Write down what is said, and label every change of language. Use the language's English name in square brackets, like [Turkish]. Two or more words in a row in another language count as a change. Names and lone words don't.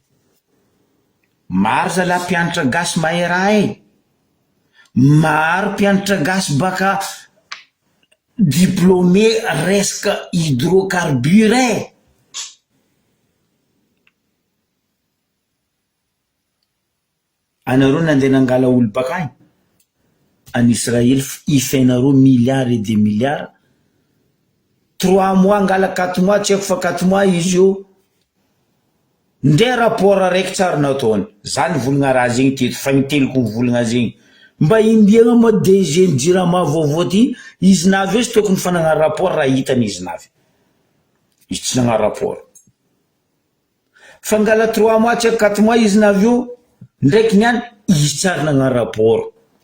[Malagasy] maro zala mpianatra gasy mahay raha maro mpianatra gasy baka diplômé resaka hydrocarbure anareo nandeha nangala olo baka en Israël ifainareo milliards [French] et des milliards [Malagasy] 3 mois angala 4 mois tsy haiko fa 4 mois izy io ndre rapport raiky tsara nataony zany volagna raha zegny teto fa niteliko volagna zegny mba imbiagna moa DG ny jirama vaovao ty izy navy eo sy tokony fanagna rapport raha hitany izy navy izy tsy nagna rapport fa ngala 3 mois tsy haiko 4 mois izy navy eo ndraiky niany izy tsara nagna rapport